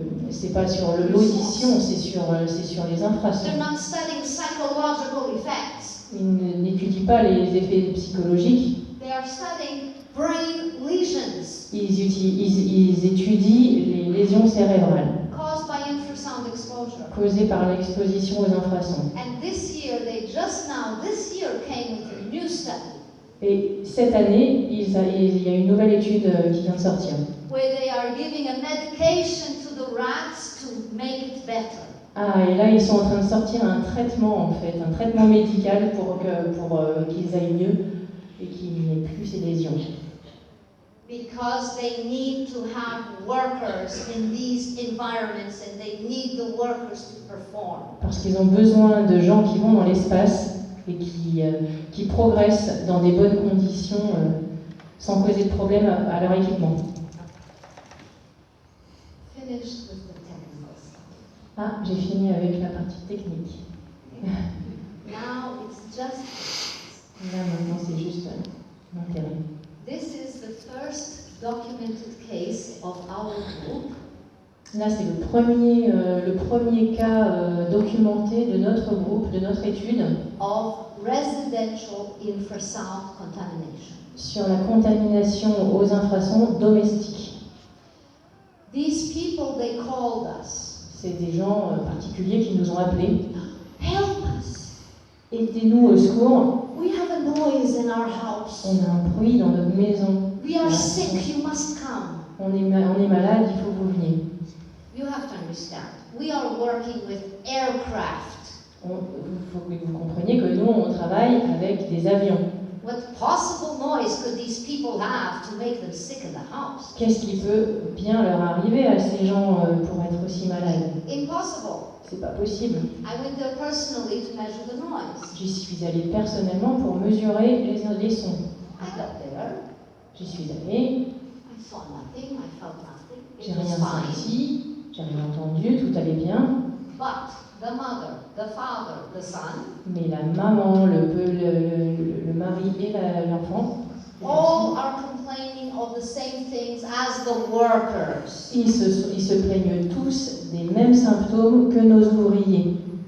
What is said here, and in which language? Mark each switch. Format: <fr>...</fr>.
<fr>C'est pas sur l'audition, c'est sur les infrasons.</fr> <en>They're not studying psychological effects.</en> <fr>Ils n'étudient pas les effets psychologiques.</fr> <en>They are studying brain lesions</en> <fr>Ils étudient les lésions cérébrales</fr> <en>caused by infrasound exposure.</en> <fr>causées par l'exposition aux infrasons.</fr> <en>And this year came with a new study</en> <fr>Et cette année, il y a une nouvelle étude qui vient de sortir.</fr> <en>where they are giving a medication to the rats to make it better.</en> <fr>Ah, et là, ils sont en train de sortir un traitement, en fait, un traitement médical pour qu'ils aillent mieux et qu'il n'y ait plus ces lésions.</fr> <en>Because they need to have workers in these environments and they need the workers to perform.</en> <fr>Parce qu'ils ont besoin de gens qui vont dans l'espace et qui progressent dans des bonnes conditions sans causer de problème à leur équipement.</fr> <en>Finished with the technical stuff.</en> <fr>Ah, j'ai fini avec la partie technique.</fr> <en>Now it's just</en> <fr>Là, maintenant, c'est juste l'intérêt.</fr> <en>this is the first documented case of our group</en> <fr>Là, c'est le premier cas documenté de notre groupe, de notre étude,</fr> <en>of residential infrasound contamination.</en> <fr>sur la contamination aux infrasons domestiques.</fr> <en>These people, they called us.</en> <fr>C'est des gens particuliers qui nous ont appelés.</fr> <en>Help us.</en> <fr>Aidez-nous au secours.</fr> <en>We have a noise in our house.</en> <fr>On a un bruit dans notre maison.</fr> <en>We are sick, you must come.</en> <fr>On est malade, il faut que vous veniez.</fr> <en>You have to understand, we are working with aircraft.</en> <fr>Il faut que vous compreniez que nous, on travaille avec des avions.</fr> <en>What possible noise could these people have to make them sick in the house?</en> <fr>Qu'est-ce qui peut bien leur arriver à ces gens pour être aussi malades?</fr> <en>Impossible.</en> <fr>C'est pas possible.</fr> <en>I went there personally to measure the noise.</en> <fr>J'y suis allée personnellement pour mesurer les sons.</fr> <en>I got there.</en> <fr>J'y suis allée.</fr> <en>I saw nothing. I felt nothing.</en> <fr>J'ai</fr> <en>It was</en> <fr>rien</fr> <en>fine.</en> <fr>senti, j'ai rien entendu, tout allait bien.</fr> <en>But the mother, the father, the son,</en> <fr>Mais la maman, le mari et l'enfant,</fr> <en>all are complaining of the same things as the workers.</en> <fr>ils se plaignent tous des mêmes symptômes que nos ouvriers.</fr>